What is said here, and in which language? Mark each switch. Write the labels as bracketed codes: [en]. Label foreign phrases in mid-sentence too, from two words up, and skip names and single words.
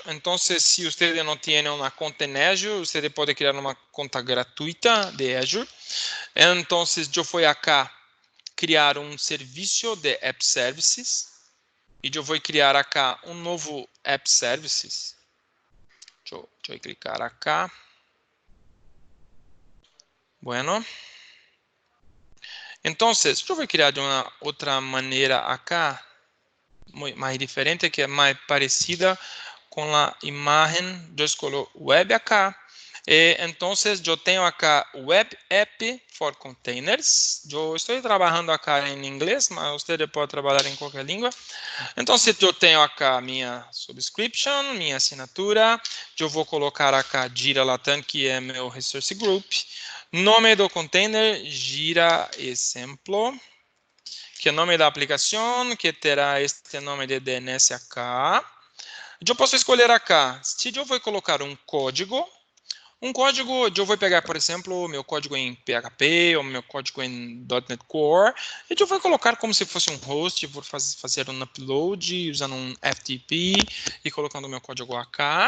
[pt] Então, se você não tem uma conta em Azure, você pode criar uma conta gratuita de Azure. Então, eu vou acá criar um serviço de App Services. E eu vou criar acá um novo App Services. Deixa eu clicar acá. Bueno. [es] Entonces, yo voy a crear de una otra manera acá, muy más diferente, que es más parecida con la imagen. Yo escolho web acá. Entonces, yo tengo acá Web App for Containers. Yo estoy trabajando acá en inglés, mas usted puede trabajar en cualquier lengua. Entonces, [pt] eu tenho acá minha subscription, minha assinatura. Eu vou colocar acá Gira Latam, que é meu [en] resource group. [pt] Nome do container, Gira Exemplo. Que é o nome da aplicação, que terá este nome de DNS acá. Eu posso escolher acá, se eu vou colocar um código, eu vou pegar, por exemplo, meu código em PHP ou meu código em .NET Core, e eu vou colocar como se fosse um host, vou fazer um upload usando um FTP e colocando meu código acá.